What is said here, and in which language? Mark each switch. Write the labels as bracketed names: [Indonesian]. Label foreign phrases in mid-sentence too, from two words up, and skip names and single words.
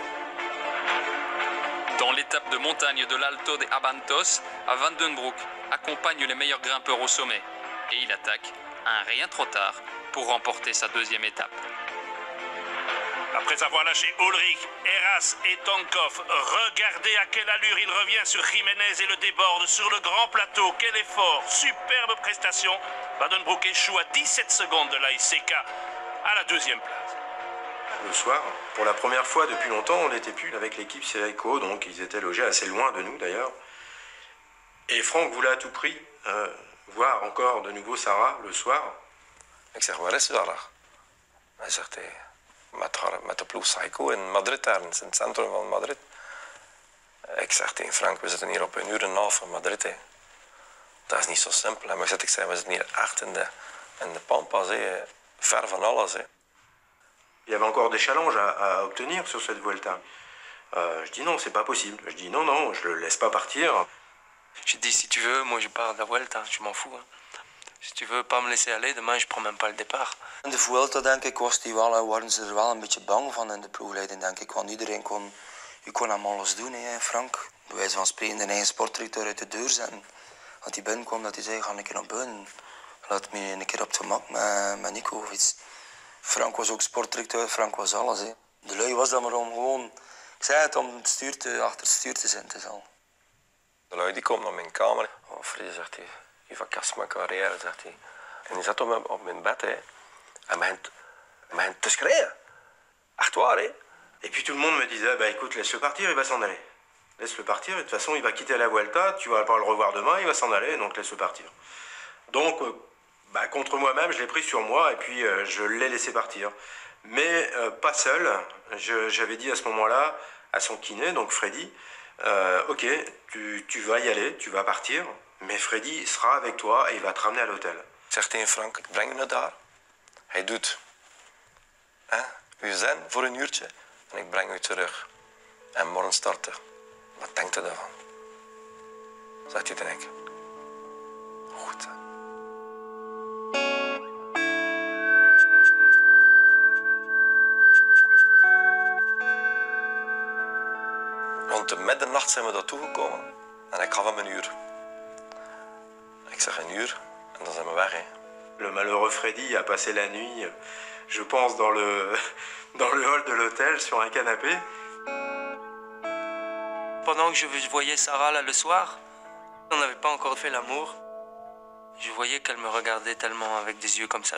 [French] Dans l'étape de montagne de l'Alto de Abantos, à Van den Broek accompagne les meilleurs grimpeurs au sommet et il attaque un rien trop tard pour remporter sa deuxième étape. Après avoir lâché Ulrich, Heras et Tonkov, regardez à quelle allure il revient sur Jiménez et le déborde sur le grand plateau. Quel effort, superbe prestation. Van den Broek échoue à 17 secondes de l'AICK à la deuxième place. Le soir, pour la première fois depuis longtemps, on n'était plus avec l'équipe Seiko, donc ils étaient logés assez loin de nous d'ailleurs. Et Franck voulait à tout prix voir encore de nouveau Sarah le soir. [Dutch] Ik zeg, waar is Sarah? Hij zegt, met de ploeg Seiko in Madrid, ergens in het centrum van Madrid. Ik zeg tegen Frank, we zitten hier op 1 uur en een half van Madrid. Hè. Dat is niet zo simpel. Hè. Maar ik zei, we zitten hier echt in de pampas, hè. Ver van alles. Hè. [French] Il y avait encore des challenges à obtenir sur cette Vuelta. Je dis non, c'est pas possible. Je dis non, je le laisse pas partir. Je dis, si tu veux, moi je pars de la Vuelta, je m'en fous. Si tu veux pas me laisser aller, demain je prends même pas le départ. [Dutch] In de Vuelta, denk ik, waren ze er wel een beetje bang van in de ploegleiding, denk ik. Want iedereen kon hem alles doen, hè, Frank. Bij wijze van spreken de eigen sportdirecteur uit de deur zetten. Want hij binnenkwam dat hij zei, ga een keer naar buiten. Laat me een keer op het gemak met Nico of iets. Frank was ook sportdirecteur, Frank was alles. Hè. De lui was dat maar om gewoon, ik zei het, om achter het stuur te zitten. Is al. De lui die komt naar mijn kamer. Oh, Freddy, zegt hij, je verkast mijn carrière, zegt hij. En hij zat op mijn bed, hè. Hij begint te schreeuwen. Echt waar, hè? [French] Et puis tout le monde me disait, bah écoute, laisse-le partir, il va s'en aller. Laisse-le partir, et de toute façon, il va quitter la Vuelta, tu vas pas le revoir demain, il va s'en aller, donc laisse-le partir. Donc, contre moi-même, je l'ai pris sur moi, et puis je l'ai laissé partir. Mais pas seul. J'avais dit à ce moment-là, à son kiné, donc Freddy, ok, tu vas y aller, tu vas partir, mais Freddy sera avec toi et il va te ramener à l'hôtel. [Dutch] Ik zeg tegen Frank, ik breng u naar daar. Hij doet uw zen voor een uurtje en ik breng u terug. En morgen starten. Wat denkt u daarvan? Zegt hij tegen ik. Goed. Rond de middernacht zijn we daar toegekomen en ik gaf hem een uur. Ik zeg een uur en dan zijn we weg. Hè. [French] Le malheureux Freddy a passé la nuit, je pense, dans le hall de l'hôtel, sur un canapé. Pendant que je voyais Sarah là le soir, on n'avait pas encore fait l'amour. Je voyais qu'elle me regardait tellement avec des yeux comme ça.